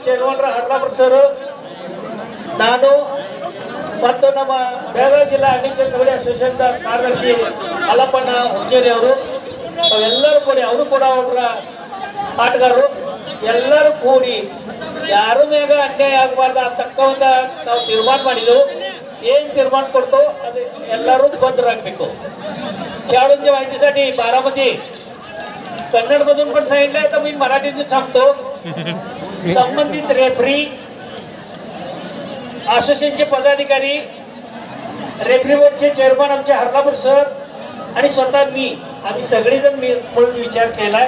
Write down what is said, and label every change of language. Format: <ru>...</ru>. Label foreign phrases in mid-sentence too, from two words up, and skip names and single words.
<kn>ಚೇರ್ಮನ್ ಹರ್ಲಾಪುರ ಸರ್, ನಾನು ಮತ್ತು ನಮ್ಮ ಬೆಳಗಾವಿ ಜಿಲ್ಲಾ ಅಗ್ರಿಕಲ್ಚರ್ ಕಬಡ್ಡಿ ಅಸೋಸಿಯೇಷನ್ ಕಾರ್ಯದರ್ಶಿ ಅಲ್ಲಪ್ಪಣ್ಣ ಹುಂಜೇರಿ ಅವರು ಎಲ್ಲರೂ ಕೂಡಿ, ಅವರು ಕೂಡ ಒಬ್ಬರ ಆಟಗಾರರು, ಎಲ್ಲರೂ ಕೂಡಿ ಯಾರ ಮ್ಯಾಗ ಅನ್ಯಾಯ ಆಗಬಾರ್ದು ಅಂತಕ್ಕಂಥ ನಾವು ತೀರ್ಮಾನ ಮಾಡಿದೆವು. ಏನ್ ತೀರ್ಮಾನ ಕೊಡ್ತು ಅದು ಎಲ್ಲರೂ बंदरागಬೇಕು.</kn> <mr>खेळाडूंच्या माहितीसाठी बारामती कन्नड मधून पण सांगितलंय तर मी मराठीतून सांगतो. संबंधित रेफरी, असोसिएशनचे पदाधिकारी,</mr> <en>referee board chairman</en> <mr>आमचे हरलापूर सर आणि स्वतः मी, आम्ही सगळेजण मिळून विचार केलाय.</mr>